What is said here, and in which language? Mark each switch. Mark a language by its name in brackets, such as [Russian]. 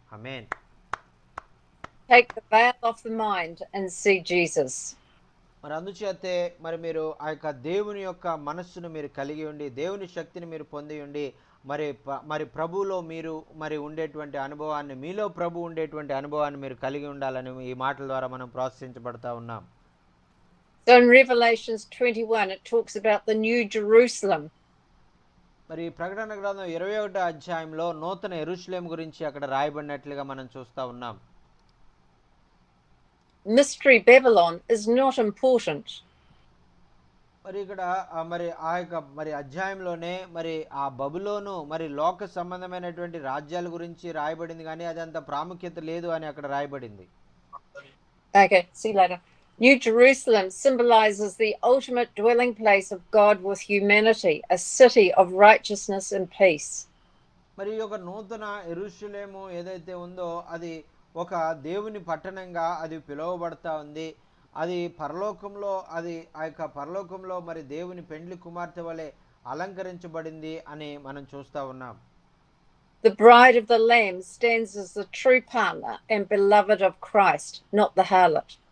[Telugu] Amen. [English] Take the veil off the mind and see Jesus. [Telugu] మరి అందుచేతే మరి మీరు ఆ యొక్క దేవుని యొక్క మనస్సును మీరు కలిగి ఉండి దేవుని శక్తిని మీరు పొంది ఉండి మరి ప్రభువులో మీరు మరి ఉండేటువంటి అనుభవాన్ని మీలో ప్రభు ఉండేటువంటి అనుభవాన్ని మీరు కలిగి ఉండాలని ఈ మాటల ద్వారా మనం ప్రోత్సహించబడతా ఉన్నాం. [English] So in Revelations 21 it talks about the new Jerusalem. [Telugu] మరి ప్రకటన గ్రంథం 21వ అధ్యాయంలో నూతన యెరూషలేము గురించి అక్కడ రాయబడినట్లుగా మనం చూస్తా ఉన్నాం. [English] Mystery Babylon is not important. [Telugu] మరి ఇక్కడ మరి ఆ యొక్క మరి అధ్యాయంలోనే మరి ఆ బబులోను మరి లోక సంబంధమైనటువంటి రాజ్యాల గురించి రాయబడింది కానీ అది అంత ప్రాముఖ్యత లేదు అని అక్కడ రాయబడింది. [English] Okay, see you later. New Jerusalem symbolizes the ultimate dwelling place of God with humanity, a city of righteousness and peace. [Telugu] మరి ఒక నూతన యెరూషలేము ఏదైతే ఉందో అది ఒక దేవుని పట్టణంగా అది పిలువబడతా ఉంది. అది పరలోకంలో ఆ యొక్క పరలోకంలో మరి దేవుని పెండ్లి కుమార్తె వలె అలంకరించబడింది అని మనం చూస్తా ఉన్నాం. [English] The bride of the Lamb stands as the true partner and beloved of Christ, not the harlot.